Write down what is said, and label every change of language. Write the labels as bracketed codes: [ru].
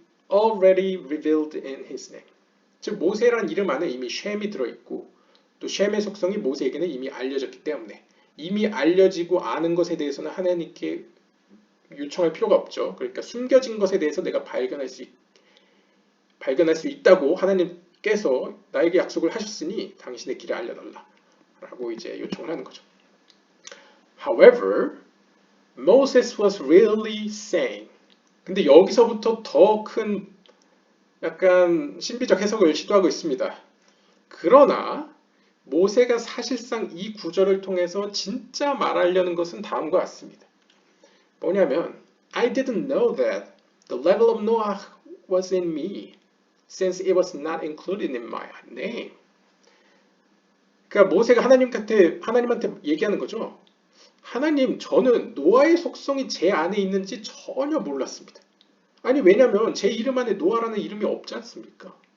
[en] Already revealed in his name. [ko] 즉 모세란 이름 안에 이미 쉔이 들어있고 또 쉔의 속성이 모세에게는 이미 알려졌기 때문에 이미 알려지고 아는 것에 대해서는 하나님께 요청할 필요가 없죠. 그러니까 숨겨진 것에 대해서 내가 발견할 수 있다고 하나님께서 나에게 약속을 하셨으니 당신의 길을 알려달라 라고 이제 요청을 하는 거죠. [en] However, Moses was really saying. [ko] 근데 여기서부터 더 큰 약간 신비적 해석을 시도하고 있습니다. 그러나 모세가 사실상 이 구절을 통해서 진짜 말하려는 것은 다음과 같습니다. 뭐냐면 [en] I didn't know that the level of Noah was in me since it was not included in my name. [ko] 그러니까 모세가 하나님한테 얘기하는 거죠. 하나님, 저는 노아의 속성이 제 안에 있는지 전혀 몰랐습니다. 아니 왜냐면 제 이름 안에 노아라는 이름이 없지 않습니까?